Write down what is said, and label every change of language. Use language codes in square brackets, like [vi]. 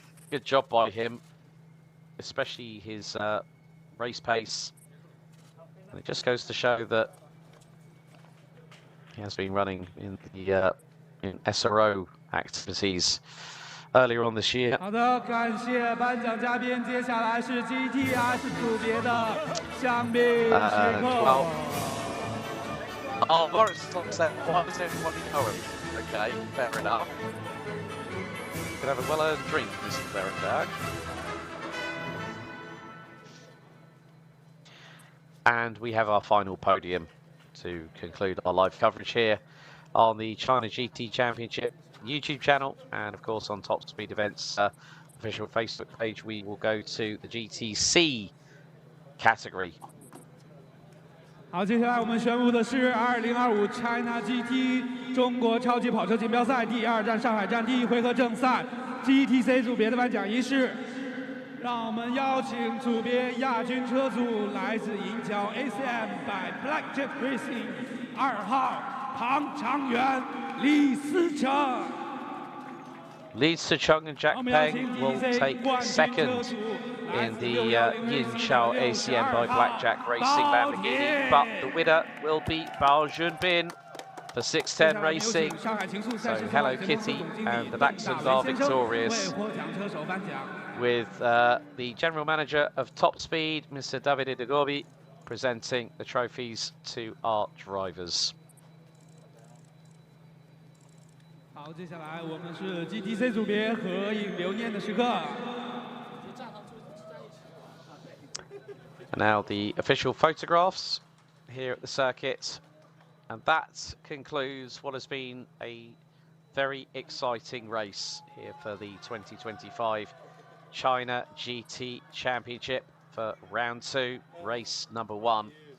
[en] Good job by him, especially his race pace. And it just goes to show that he has been running in the in SRO activities earlier on this year. [zh] 好的，感谢颁奖嘉宾。接下来是 GTS 组别的香槟时刻。 [en] Oh, Morris said, why does everybody know him? Okay, fair enough. You can have a well-earned drink, Mr. Berrenberg. And we have our final podium to conclude our live coverage here on the China GT Championship YouTube channel, and of course on Top Speed Events official Facebook page. We will go to the GTC category. [zh] 好，接下来我们宣布的是2025 China GT 中国超级跑车锦标赛第2站上海站第1回合正赛 GTC 组别的颁奖仪式。让我们邀请组别亚军车组来自银桥 ACM by Blackjack Racing 2号庞长元、李思成。 [en] Li Sicheng and Jack Peng will take second in the Yinqiao ACM by Blackjack Racing Lamborghini, but the winner will be Bao Junbin for 610 Racing. So Hello Kitty and the Dachshunds are victorious, with the General Manager of Top Speed, Mr. Davide De Gobi, presenting the trophies to our drivers. [zh] 好，接下来我们是 GTC 组别合影留念的时刻。 [en] And now the official photographs here at the circuit, and that concludes what has been a very exciting race here for the 2025 China GT Championship for round 2, race number 1.